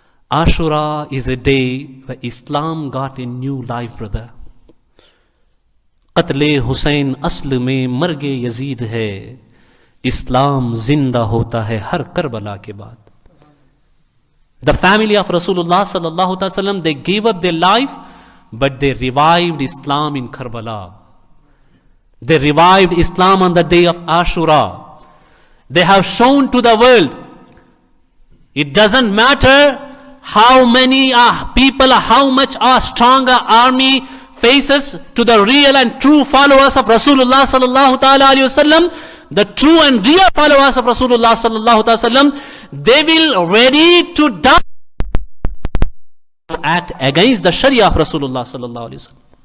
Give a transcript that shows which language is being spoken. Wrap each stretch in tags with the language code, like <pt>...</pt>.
<en>Ashura is a day where Islam got a new life, brother.</en> <ur>قتل حسین اصل میں مرگ یزید ہے، اسلام زندہ ہوتا ہے ہر کربلا کے بعد.</ur> <en>The family of Rasulullah sallallahu alaihi wasallam, they gave up their life, but they revived Islam in Karbala. They revived Islam on the day of Ashura. They have shown to the world, it doesn't matter how many people, how much a stronger army faces to the real and true followers of Rasulullah sallallahu ta'ala alayhi wasallam, the true and real followers of Rasulullah sallallahu ta'ala wasallam, they will ready to die to act against the Sharia of Rasulullah sallallahu alayhi wasallam.</en>